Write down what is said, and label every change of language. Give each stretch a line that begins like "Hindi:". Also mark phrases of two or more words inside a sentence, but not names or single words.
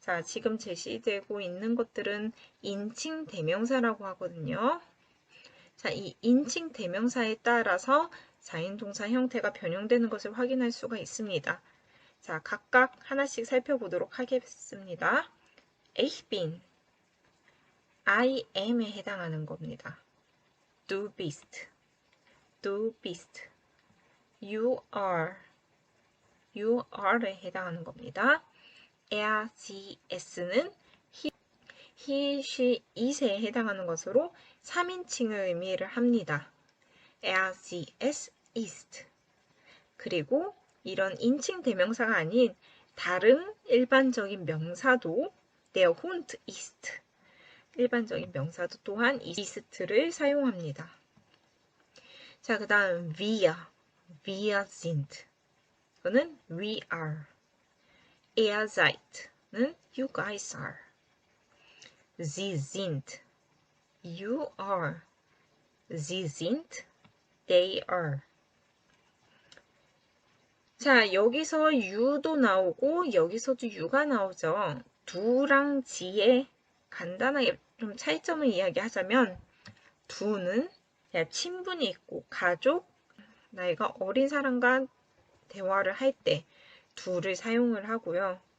Korean: 자, 지금 제시되고 있는 것들은 인칭 대명사라고 하거든요. 자, 이 인칭 대명사에 따라서 자인동사 형태가 변형되는 것을 확인할 수가 있습니다. 자, 각각 하나씩 살펴보도록 하겠습니다.
German: Ich bin,
English: I am
Korean: 에 해당하는 겁니다.
German: Du bist, du bist,
English: you are
Korean: 에 해당하는 겁니다.
German: Er, sie,
English: es는 he, she,
Korean: it에 해당하는 것으로 3인칭을 의미를 합니다.
German: Er, sie, es, ist.
Korean: 그리고 이런 인칭 대명사가 아닌 다른 일반적인 명사도
German: der Hund ist.
Korean: 일반적인 명사도 또한 ist를 사용합니다. 자, 그 다음
German: wir sind.
English: 이거는 we are.
German: Ihr seid
English: 는 you guys are.
German: Sie sind.
English: You are.
German: Sie sind.
English: They are.
Korean: 자, 여기서 you도 나오고 여기서도 you가 나오죠. 두랑 지의 간단하게 좀 차이점을 이야기하자면 두는 친분이 있고 가족, 나이가 어린 사람과 대화를 할 때 두를 사용을 하고요.